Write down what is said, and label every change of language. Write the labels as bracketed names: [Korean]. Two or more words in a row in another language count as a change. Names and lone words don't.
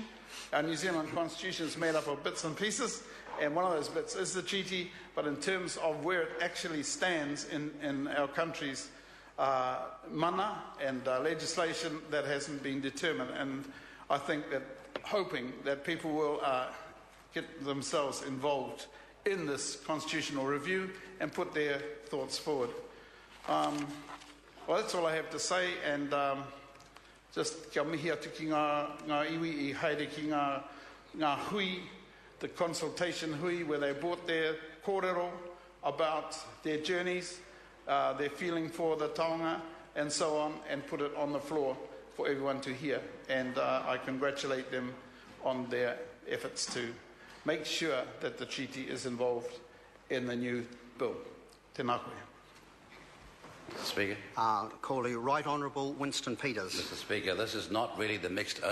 [English] Our New Zealand constitution is made up of bits and pieces, and one of those bits is the treaty, but in terms of where it actually stands in our country's mana and legislation, that hasn't been determined. And I think that, hoping that people will get themselves involved in this constitutional review and put their thoughts forward. Well, that's all I have to say, and just [Māori] kia mihi atu ki ngā iwi I haere ki ngā hui, [English] the consultation hui, where they brought their kōrero about their journeys, their feeling for the taonga, and so on, and put it on the floor for everyone to hear. And I congratulate them on their efforts to make sure that the treaty is involved in the new bill. [Māori] Tēnā koe. [English] Mr. Speaker. Call you Right Honourable Winston Peters. Mr. Speaker, this is not really the mixed ownership